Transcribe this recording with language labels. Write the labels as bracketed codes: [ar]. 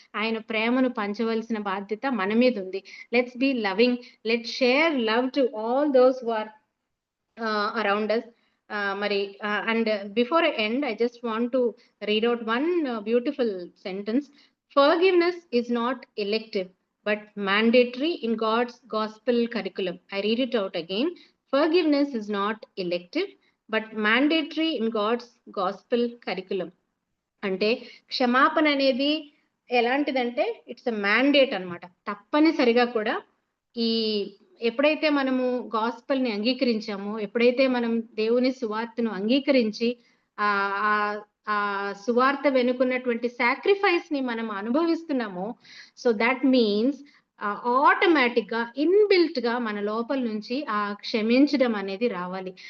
[te] ఆయన ప్రేమను పంచవలసిన బాధ్యత మన మీద ఉంది. [en] Let's be loving, let's share love to all those who are around us. మరి and before I end, I just want to read out one beautiful sentence. Forgiveness is not elective, but mandatory in God's gospel curriculum. I read it out again. Forgiveness is not elective, but mandatory in God's gospel curriculum. [te] అంటే క్షమాపణ అనేది ఎలాంటిదంటే [en] it's a mandate [te] అన్నమాట. తప్పనిసరిగా కూడా ఈ ఎప్పుడైతే మనము గాస్పల్ ని అంగీకరించామో, ఎప్పుడైతే మనం దేవుని సువార్తను అంగీకరించి ఆ ఆ ఆ సువార్త వెనుకున్నటువంటి సాక్రిఫైస్ ని మనం అనుభవిస్తున్నామో, [en] so that means [te] ఆటోమేటిక్ గా ఇన్బిల్ట్ గా మన లోపల నుంచి ఆ క్షమించడం అనేది రావాలి.